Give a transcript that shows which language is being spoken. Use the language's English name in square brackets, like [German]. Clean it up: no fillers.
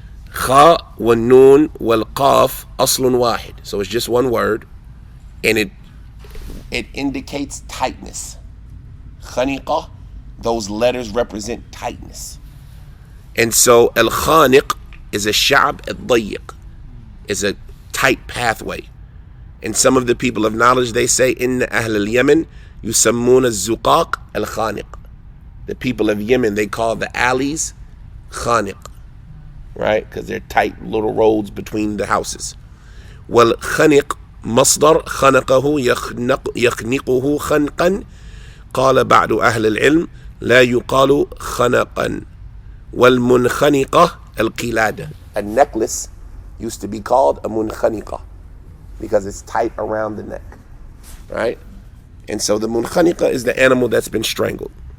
[Arabic] خاء والنون والقاف أصل واحد. [English] So it's just one word, and it indicates tightness. خنقة, those letters represent tightness. And so al-khaniq is a [Arabic] sha'b al-dayiq, [English] is a tight pathway. And some of the people of knowledge, they say, [Arabic] inna ahl al-Yemen yusammun al-zuqaq al-khaniq. [English] The people of Yemen, they call the alleys khaniq, right? Because they're tight little roads between the houses. [Arabic] Well, khaniq مصدر خنقه يخنقه خنقا قال بعض أهل العلم لا يقال خنقا والمنخنقة القلادة. [English] A necklace used to be called a munkhaniqa because it's tight around the neck, right? And so the munkhaniqa is the animal that's been strangled.